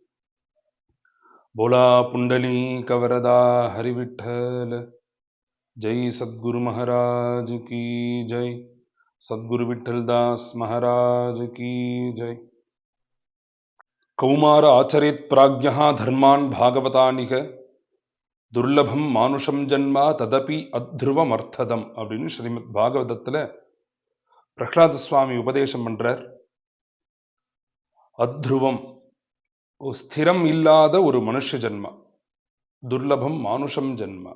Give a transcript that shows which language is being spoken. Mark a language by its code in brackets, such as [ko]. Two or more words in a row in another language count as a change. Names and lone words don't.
[mr] बोला पुण्डलीकवरदा हरिविठ्ठल। [hi] जय सद्गुरु महाराज की जय। सद्गुरु विठ्ठलदास महाराज की जय। [sa] कौमार आचरेत् प्राज्ञः धर्मान् भागवतानिह दुर्लभं मानुषं जन्म तदपि अध्रुवमर्थदम् [ta] அப்படின்னு ஸ்ரீமத் பாகவதத்துல பிரகலாத சுவாமி உபதேசம் பண்றார். அத்ருவம், ஸ்திரம் இல்லாத ஒரு மனுஷ ஜன்மா, [sa] दुर्लभं मानुषं जन्म.